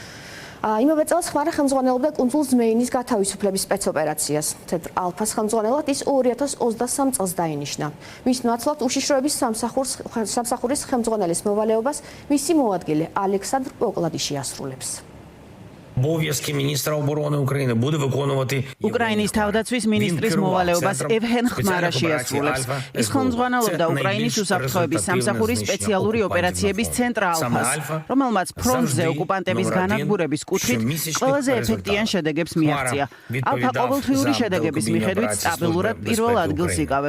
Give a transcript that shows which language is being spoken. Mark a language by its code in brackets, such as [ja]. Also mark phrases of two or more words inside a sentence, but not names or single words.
[ka] იმავე წელს ხმარა ხელმძღვანელობდა კუნძულ ზმეინის გათავისუფლების სპეცოპერაციას. ცენტრ ალფას ხელმძღვანელად ის 2023 წელს დაინიშნა. მის ნაცვლად უშიშროების სამსახურის ხელმძღვანელის მოვალეობას მისი მოადგილე ალექსანდრ პოკლადიში ასრულებს. [uk] Обов'язки міністра оборони України буде виконувати [ka] უკრაინის თავდაცვის მინისტრის მოვალეობას ევგენ ხმარაში ასრულებს. ის ხელმძღვანელობდა უკრაინის უსაფრთხოების სამსახურის სპეციალური ოპერაციების ცენტრ ალფას, რომელმაც ფრონტზე ოკუპანტების განადგურების კუთხით ყველაზე ეფექტიან შედეგებს მიაღწია. ალფა ყოველთვიური შედეგების მიხედვით სტაბილურად პირველ ადგილს იკავებს.